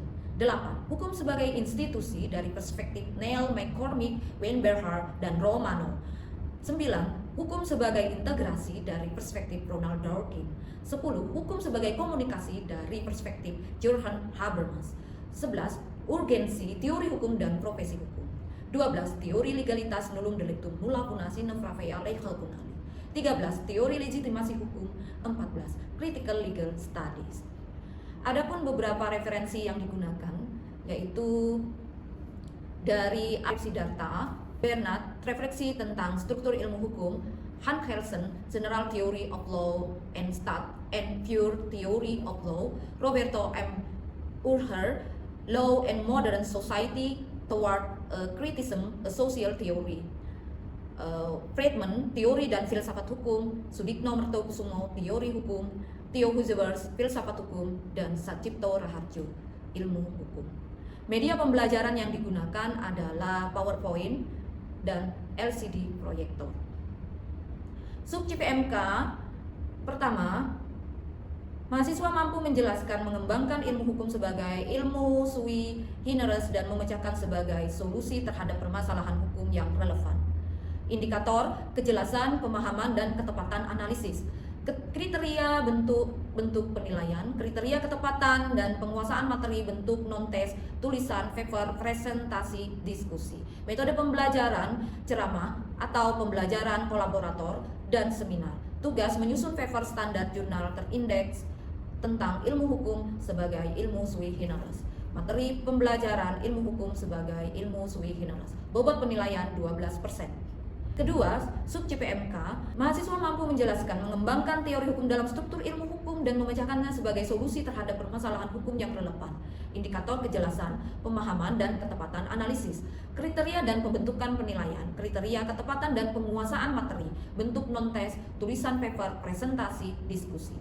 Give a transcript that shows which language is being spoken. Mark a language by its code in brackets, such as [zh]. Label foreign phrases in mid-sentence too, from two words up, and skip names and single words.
[id] 8, hukum sebagai institusi dari perspektif Neil, McCormick, Weinberger, dan Romano. 9, Hukum sebagai integrasi dari perspektif Ronald Dworkin. 10. Hukum sebagai komunikasi dari perspektif Jurgen Habermas. 11. Urgensi, teori hukum dan profesi hukum. 12. Teori legalitas [la] nullum delictum nulla puna sine pravea legem punali. [id] 13. Teori legitimasi hukum. 14. [en] Critical legal studies. [id] Adapun beberapa referensi yang digunakan yaitu dari Arif Siddhartha, Bernard, Refleksi tentang Struktur Ilmu Hukum, Hans Kelsen, General Theory of Law and Stat and Pure Theory of Law, Roberto M. Urher, Law and Modern Society Toward Criticism, a Social Theory, Friedman, Teori dan Filsafat Hukum, Sudikno Mertokusumo, Teori Hukum, Theo Husewers, Filsafat Hukum, dan Satcipto Raharjo, Ilmu Hukum. Media pembelajaran yang digunakan adalah PowerPoint dan LCD proyektor. Sub CPMK pertama, mahasiswa mampu menjelaskan mengembangkan ilmu hukum sebagai ilmu [la] sui generis [id] dan memecahkan sebagai solusi terhadap permasalahan hukum yang relevan. Indikator, kejelasan, pemahaman, dan ketepatan analisis. Kriteria bentuk penilaian, kriteria ketepatan dan penguasaan materi bentuk non-tes, tulisan, paper, presentasi, diskusi. Metode pembelajaran, ceramah atau pembelajaran kolaborator dan seminar. Tugas menyusun paper standar jurnal terindeks tentang ilmu hukum sebagai ilmu [la] sui generis. [id] Materi pembelajaran ilmu hukum sebagai ilmu [la] sui generis. [id] Bobot penilaian 12%. Kedua, sub CPMK, mahasiswa mampu menjelaskan mengembangkan teori hukum dalam struktur ilmu hukum dan memecahkannya sebagai solusi terhadap permasalahan hukum yang relevan. Indikator kejelasan, pemahaman, dan ketepatan analisis. Kriteria dan pembentukan penilaian, kriteria ketepatan dan penguasaan materi, bentuk non-tes, tulisan paper, presentasi, diskusi.